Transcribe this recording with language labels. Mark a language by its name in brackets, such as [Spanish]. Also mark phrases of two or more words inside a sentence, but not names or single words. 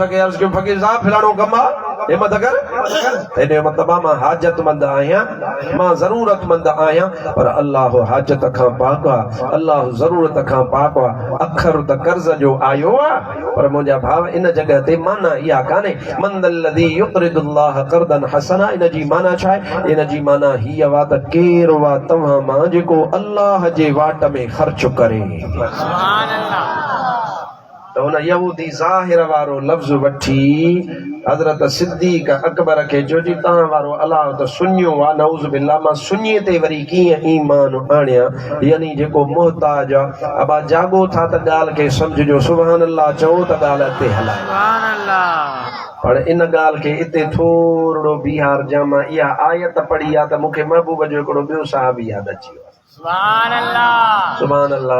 [Sindhi] खे अर्ज़ु कयो फ़क़ीर साहिब फलाणो कमु आहे हिमत कर त इन जो मतिलबु आहे मां हाजतमंद आहियां मां ज़रूरतमंद आहियां पर अल्लाह हाजत खां पाक आहे अल्लाह ज़रूरत खां पाक आहे अखर त कर्ज़ जो आयो आहे पर मुंहिंजा भाउ इन जॻह ते माना इहा कान्हे [Arabic] من ذا الذي يقرض الله قرضا حسنا [Sindhi] इन जी माना छा आहे इन जी माना हीअ आहे त केरु आहे तव्हां मां जेको अल्लाह जे वाट में ख़र्च करे [Arabic] سبحان الله [Sindhi] त हुन यहूदी ज़ाहिर वारो लफ़्ज़ वठी हज़रत सिद्दीक़ अकबर खे जो जी तव्हां वारो अलाह त सुञियो आहे [Arabic] نعوذ بالله [Sindhi] मां सुञे ते वरी कीअं ईमान आणियां यानी जेको मोहताज आहे अबा जागो था त ॻाल्हि खे सम्झिजो [Arabic] سبحان الله [Sindhi] चओ त ॻाल्हि अॻिते हलाए [Arabic] سبحان الله [Sindhi] पर इन ॻाल्हि खे इते थोरो बिहार जामा इहा आयत पढ़ी आहे त मूंखे महबूब जो हिकिड़ो ॿियो साहबी यादि अची वियो [Arabic] سبحان الله سبحان